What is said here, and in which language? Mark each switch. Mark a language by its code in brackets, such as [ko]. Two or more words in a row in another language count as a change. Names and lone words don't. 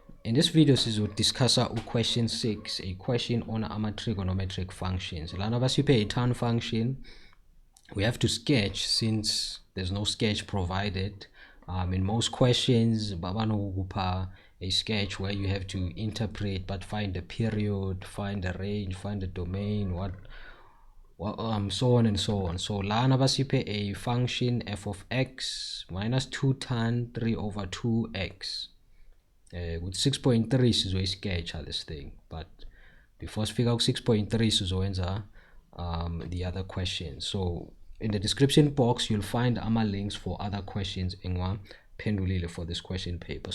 [en] In this video, we will discuss question 6, a question on trigonometric functions. [nd] Lana basiphe [en] a tan function. We have to sketch since there's no sketch provided. In most questions, babano a sketch where you have to interpret, but find the period, find the range, find the domain, so on and so on. So [nd] lana basiphe [en] a function f of x minus 2 tan 3 over 2x. With 6.3 sizoyi-sketch this thing, but before we figure out 6.3 sizowenza the other questions. So in the description box you'll find links for other questions engwaphendulile for this question paper.